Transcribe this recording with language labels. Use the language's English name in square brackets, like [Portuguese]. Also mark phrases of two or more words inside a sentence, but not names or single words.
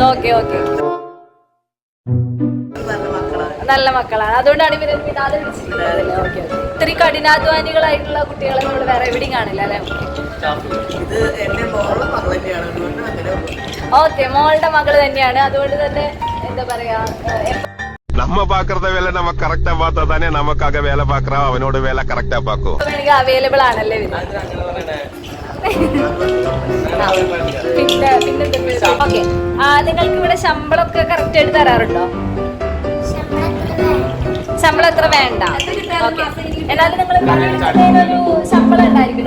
[Malayalam] ഓക്കെ ഓക്കെ, നല്ല മക്കളാണ്. അതുകൊണ്ടാണ് ഇവരെ വിടാതെ വിളിച്ചിരിക്കുന്നത്. ഓക്കെ, ഇത്രയും കഠിനാധ്വാനികളായിട്ടുള്ള കുട്ടികളെ നമ്മൾ വേറെ എവിടെയും കാണില്ല അല്ലെ? ഓക്കെ, മോളുടെ മകള് തന്നെയാണ്. അതുകൊണ്ട് തന്നെ എന്താ പറയാ, [Tamil] நம்ம பாக்குறத வேலை நம்ம கரெக்டா பார்த்தா தானே நமக்காக வேலை பாக்குறோம், அவனோட வேலை கரெக்டா பாக்கும். [Malayalam] അവൈലബിൾ ആണല്ലേ? പിന്നെ ഓക്കെ, നിങ്ങൾക്ക് ഇവിടെ ശമ്പളമൊക്കെ കറക്റ്റ് ആയിട്ട് തരാറുണ്ടോ? ശമ്പളം എത്ര വേണ്ട? ഓക്കെ, എന്നാലും നിങ്ങൾ ഒരു ശമ്പളം ഉണ്ടായിരിക്കുമല്ലോ.